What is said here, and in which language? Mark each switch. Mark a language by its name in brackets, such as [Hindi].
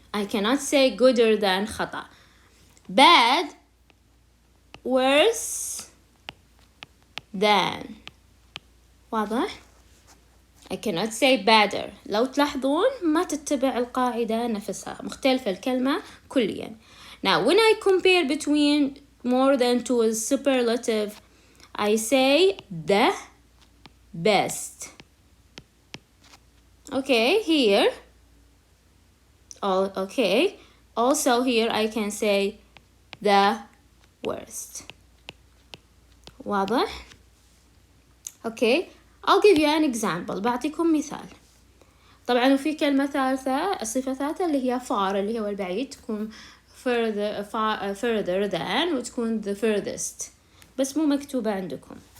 [English] I cannot say gooder than [Arabic] خطأ. [English] Bad, worse than. [Arabic] واضح؟ [English] I cannot say better. [Arabic] لو تلاحظون ما تتبع القاعدة نفسها، مختلفة الكلمة كليا. [English] Now when I compare between more than two is superlative, I say the best. Okay, here. Okay. Also here I can say the worst. [Arabic] واضح؟ [English] Okay. I'll give you an example. [Arabic] بعطيكم مثال. طبعا وفي كلمة ثالثة، الصفة الثالثة اللي هي far اللي هو البعيد، تكون [English] further than [Arabic] وتكون [English] the furthest، [Arabic] بس مو مكتوبة عندكم.